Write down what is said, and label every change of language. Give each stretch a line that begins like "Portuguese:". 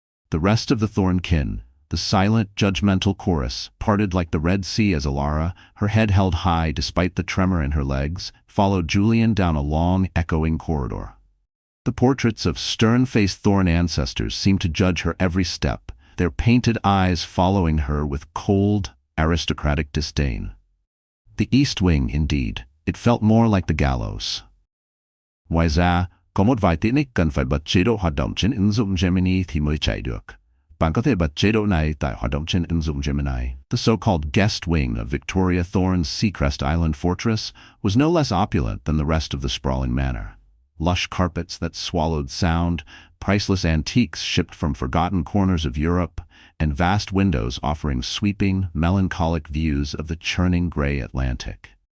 English: The rest of the Thorne kin, the silent, judgmental chorus, parted like the Red Sea as Elara, her head held high despite the tremor in her legs, followed Julian down a long, echoing corridor. The portraits of stern-faced Thorne ancestors seemed to judge her every step, their painted eyes following her with cold, aristocratic disdain. The East Wing, indeed. It felt more like the gallows.
Vietnamese: Ngoài ra, có một vài tiện ích cần phải bật chế độ hoạt động trên ứng dụng Gemini thì mới chạy được. Bạn có thể bật chế độ này tại hoạt động trên ứng dụng Gemini.
English: The so-called guest wing of Victoria Thorne's Seacrest Island fortress was no less opulent than the rest of the sprawling manor. Lush carpets that swallowed sound, priceless antiques shipped from forgotten corners of Europe, and vast windows offering sweeping, melancholic views of the churning gray Atlantic.